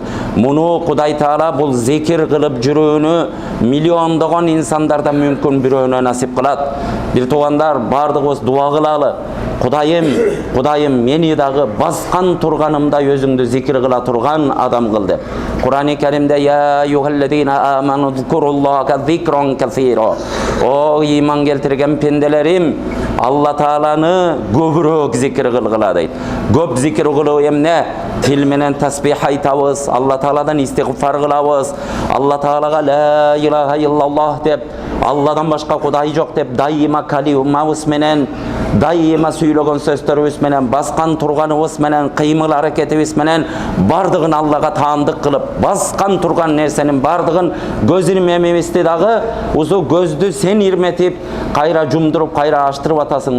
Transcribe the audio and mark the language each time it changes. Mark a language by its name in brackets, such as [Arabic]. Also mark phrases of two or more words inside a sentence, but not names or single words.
[Kyrgyz] Муну Кудай Таала бул зикир кылып жүрүүнү миллиондогон инсандардан мүмкүн бирөөнө насип кылат. Бир туугандар, бардыгыбыз дуа кылалы. Кудайым, мени дагы баскан турганымда өзүңдү зикир кыла турган адам кыл деп. Кур'ан-ы Керимде [Arabic] يا أيها الذين آمنوا اذكروا الله ذكرا كثيرا. [Kyrgyz] О иман келтирген пенделерим, Алла Тааланы көбүрөөк зикир кылгыла дейт. Көп зикир кылуу эмне? Тил менен тасбих айтабыз, Алла Тааладан истигфар кылабыз, Алла Таалага [Arabic] لا إله إلا الله [Kyrgyz] деп, Алладан башка Кудай жок деп дайыма калимабыз менен, дайыма сүйлөгөн сөздөрүбүз менен, баскан турганыбыз менен, кыймыл аракетибиз менен бардыгын Аллага таандык кылып, баскан турган нерсенин бардыгын көз ирмемибизди дагы, узу көздү сен ирметип, кайра жумдуруп, кайра ачтырып атасың.